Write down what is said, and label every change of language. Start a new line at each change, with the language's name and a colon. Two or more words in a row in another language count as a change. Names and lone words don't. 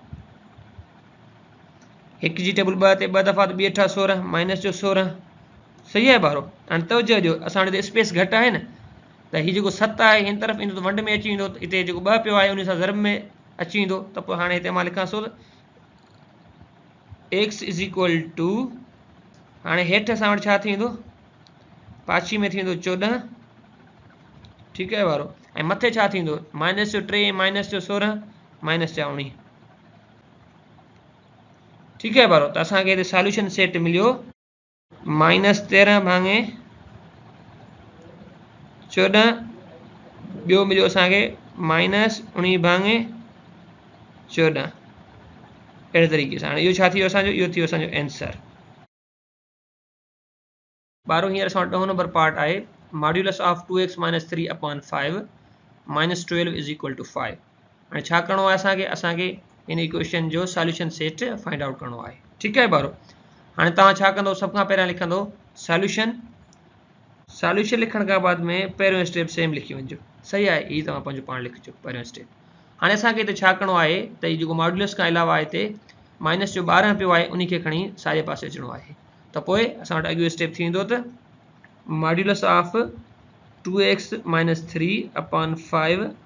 Sindhi: हिकु जी टेबल 2 ते 2 दफ़ा त 2 × 16 माइनस जो 16 सही आहे ॿारो हाणे तवजो ॾियो असां वटि स्पेस घटि आहे न त हीउ जेको 7 आहे हिन तरफ़ ईंदो त वंड में अची वेंदो हिते जेको 2 पियो आहे उन सां ज़र्ब में अची वेंदो त पोइ हाणे हिते मां लिखां थो त x = हाणे हेठि असां वटि छा थींदो पाछी में थींदो 14 ठीकु आहे ॿारो ऐं मथे छा थींदो माइनस जो 3 माइनस जो 16 माइनस जा 19 ठीकु आहे ॿारो त असांखे हिते
English: solution set
Sindhi: मिलियो -13/14 ॿियो मिलियो असांखे -19/14 अहिड़े तरीक़े सां हाणे इहो छा थी वियो असांजो इहो थी वियो असांजो आंसर ॿारो हींअर असां वटि 10
English: number part
Sindhi: आहे
English: modulus of
Sindhi: 2x - 3/5 -12 = 5 हाणे छा करिणो आहे असांखे हिन इक्वेशन जो
English: solution set find out
Sindhi: करिणो आहे ठीकु आहे ॿारो हाणे तव्हां छा कंदो सभ खां पहिरियां लिखंदो सॉल्यूशन लिखण खां बाद में पहिरियों
English: step same
Sindhi: लिखी वञिजो सही आहे हीअ तव्हां पंहिंजो पाण लिखिजो पहिरियों स्टेप हाणे असांखे हिते छा करिणो आहे त हीउ जेको मॉड्यूलस खां अलावा हिते माइनस जो 12 पियो आहे उन खे खणी साॼे पासे अचिणो आहे त पोइ असां वटि अॻियो स्टेप थींदो त
English: modulus of
Sindhi: 2x - 3/5